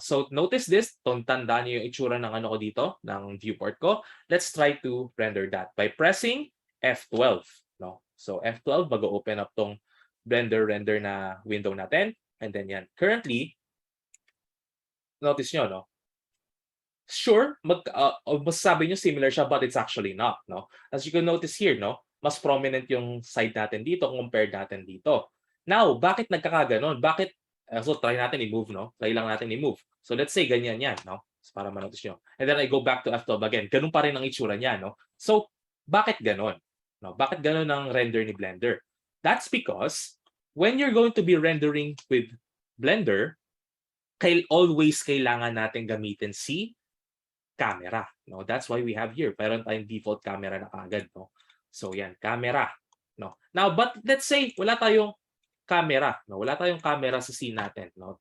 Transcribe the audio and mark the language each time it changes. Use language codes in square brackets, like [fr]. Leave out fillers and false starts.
[en] So notice this, [tl] tandaan niyo yung itsura ng ko dito, ng viewport ko. [en] Let's try to render that by pressing F12, no? [tl] So F12 bago [en] open up [tl] tong Blender render na window natin, and then yan. [en] Currently, notice nyo, no? Sure, [tl] masasabi nyo [en] similar siya, but it's actually not, no? As you can notice here, no? [tl] Mas prominent yung side natin dito compared natin dito. Now, bakit nagkakaganon? So try natin i-move, no? Try lang natin i-move. [en] So let's say [tl] ganyan yan, no? So, para manotice nyo. [en] And then I go back to F12 again. [tl] Ganun pa rin ang itsura niya, no? So, bakit ganon? No? Bakit ganon ang render ni Blender? [en] That's because when you're going to be rendering with Blender, always [tl] kailangan natin gamitin si camera, [en] no? That's why we have here. [tl] Meron tayong default camera na kagad, no? So yan, camera, no? [en] Now, but let's say [tl] wala tayong camera, no? Wala tayong camera sa scene natin, no?